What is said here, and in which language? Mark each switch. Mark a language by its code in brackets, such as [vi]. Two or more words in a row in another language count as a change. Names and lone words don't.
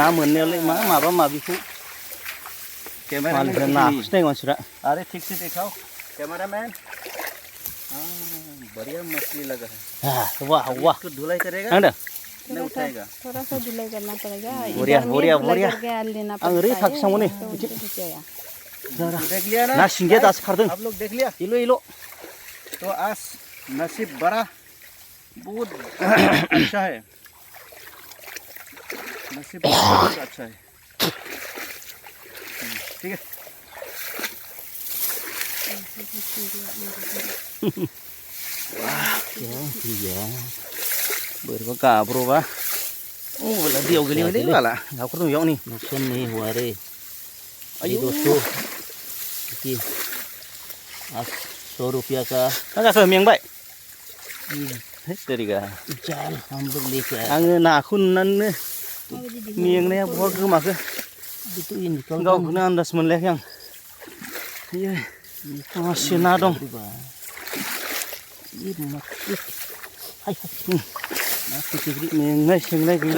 [brx] मोननायालाय माबा माबिखौ मालिकफ्रा नाखौसो नायो मानसिफ्रा [hi] अरे ठीक से दिखाओ कैमरामैन बढ़िया मछली लगा है वाह इसको धुलाई करेगा नहीं उठाएगा थोड़ा सा धुलाई करना पड़ेगा बढ़िया [brx] आं ओरै थाखिसांगौ नै [hi] देख लिया ना [brx] सिंगिया दासो खारदों [hi] आप लोग देख लिया इलो तो आज नसीब बड़ा बहुत अच्छा है नसीब बहुत अच्छा है ठीक है [brx] बोरैबा गाब्र'बा मबाइला दैयाव गोलैबायलै बाला नाफोर दं बेयाव नै [hi] नुकसान नहीं हुआ रे आयु दोस्तों 100 रुपया का [brx] मा जाखो मेंबाय देरिगा [hi] जाल हम लोग लेके आए [brx] आङो नाखौ नुनानैनो मेंनाया बहा गोमाखो गावखौनो आन्दाज मोनलायाखै आं मासे ना दं हाय ना फिथिख्रि मेंनाय सेंनाय गैला